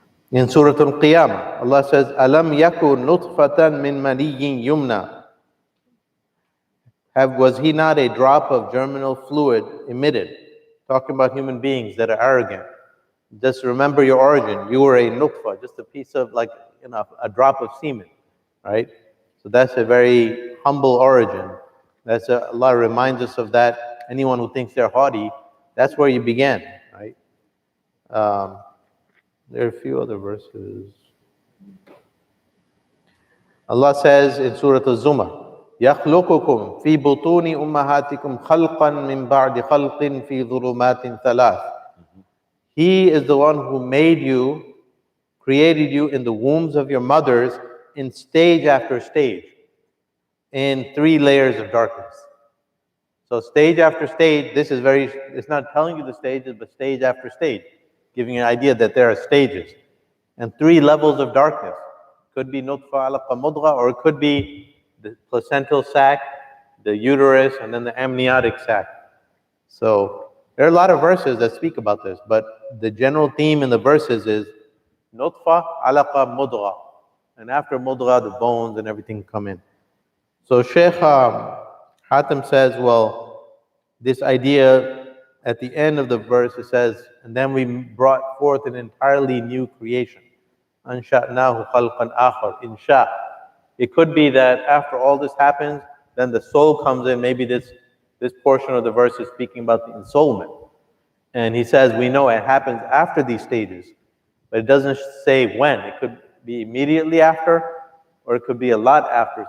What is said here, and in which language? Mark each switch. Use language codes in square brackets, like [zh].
[en] In Surah Al-Qiyamah, Allah says, [ar] أَلَمْ يَكُنْ نُطْفَةً مِّن مَنِيٍّ يُمْنَى. [en] Was he not a drop of germinal fluid emitted? Talking about human beings that are arrogant. Just remember your origin. You were a nutfa, just a piece of a drop of semen, right? So that's a very humble origin. Allah reminds us of that. Anyone who thinks they're haughty, that's where you began, right? There are a few other verses. Allah says in Surah Al-Zumar, [ar] يَخْلُقُكُمْ فِي بُطُونِ أُمَّهَاتِكُمْ خَلْقًا مِّن بَعْدِ خَلْقٍ فِي ظُلُمَاتٍ ثَلَاثٍ. [en] He is the one who made you, created you in the wombs of your mothers in stage after stage, in 3 layers of darkness. So stage after stage, it's not telling you the stages, but stage after stage, giving you an idea that there are stages. And 3 levels of darkness. Could be nutfa, alaqa, mudgha, or it could be the placental sac, the uterus, and then the amniotic sac. So there are a lot of verses that speak about this, but the general theme in the verses is nutfa, alaqa, mudgha. And after mudgha, the bones and everything come in. So Shaykh Hatim says, well, this idea at the end of the verse, it says, and then we brought forth an entirely new creation. [ar] أَنْشَأْنَاهُ خَلْقًا آخَرَ insha. [en] It could be that after all this happens, then the soul comes in. Maybe this portion of the verse is speaking about the ensoulment. And he says, we know it happens after these stages, but it doesn't say when. It could be immediately after, or it could be a lot after.